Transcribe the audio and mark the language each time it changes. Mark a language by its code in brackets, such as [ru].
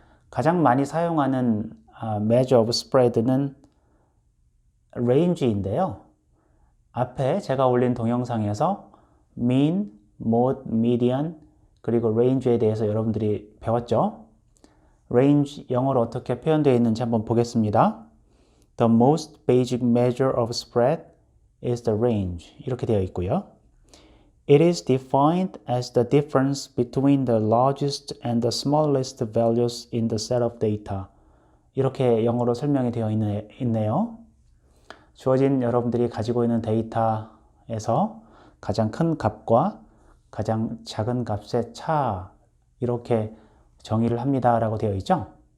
[ko] 가장 많이 사용하는 measure of spread는 range인데요. 앞에 제가 올린 동영상에서 mean, mode, median, 그리고 range에 대해서 여러분들이 배웠죠. range 영어로 어떻게 표현되어 있는지 한번 보겠습니다. [en] The most basic measure of spread is the range. [ko] 이렇게 되어 있고요. [en] It is defined as the difference between the largest and the smallest values in the set of data. [ko] 이렇게 영어로 설명이 되어 있네요. 주어진 여러분들이 가지고 있는 데이터에서 가장 큰 값과 가장 작은 값의 차 이렇게 정의를 합니다 라고 되어 있죠.